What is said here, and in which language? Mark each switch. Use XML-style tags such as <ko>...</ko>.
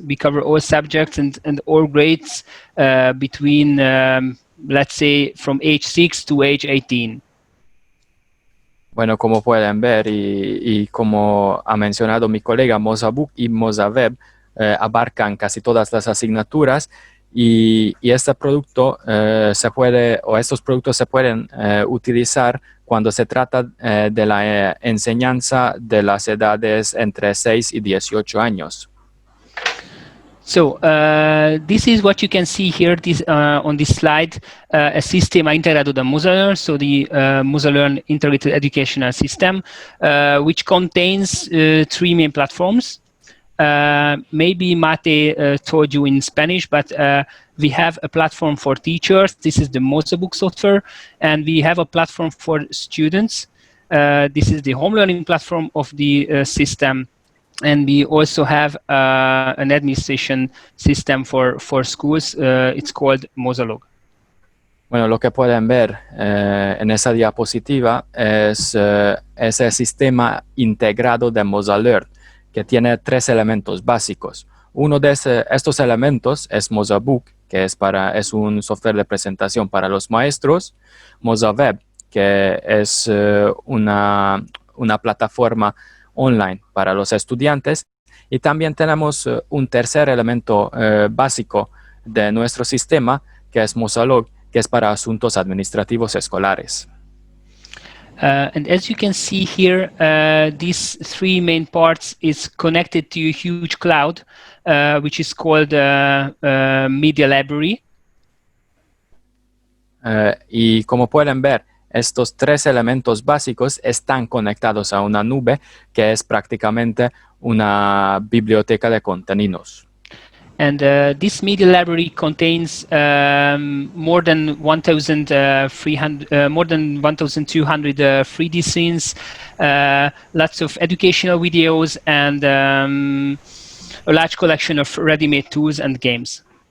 <en>We cover all subjects and all grades between, let's say, from age 6 to age 18.</en> <es>Bueno, como pueden ver y como ha mencionado mi colega, Mozabook y Mozaweb abarcan casi todas las asignaturas y este producto estos productos se pueden utilizar cuando se trata de la enseñanza de las edades entre 6 y 18 años.</es> <en>So this is what you can see here on this slide,</en> <pt>a sistema integrado da Mozalearn,</pt> <en>so the Mozalearn Integrated Educational System, which contains 3 main platforms. Maybe Mate told you in Spanish, but we have a platform for teachers. This is the Mozabook software, and we have a platform for students. This is the home learning platform of the system. And we also have an administration system for schools. It's called Mozalog.</en> <es>Bueno, lo que pueden ver en esa diapositiva es ese sistema integrado de Mozalearn, que tiene 3 elementos básicos. Uno de estos elementos es Mozabook, que es un software de presentación para los maestros. Mozaweb, que es una plataforma online para los estudiantes, y también tenemos un tercer elemento básico de nuestro sistema, que es Mozalog, que es para asuntos administrativos escolares.</es> <en>And as you can see here, these 3 main parts is connected to a huge cloud, which is called Media Library.</en> <es>Y como pueden ver, estos 3 elementos básicos están conectados a una nube que es prácticamente una biblioteca de contenidos.</es> <en>And this media library contains more than 1,200 3D scenes, lots of educational videos, and a large collection of ready-made tools and games.</en>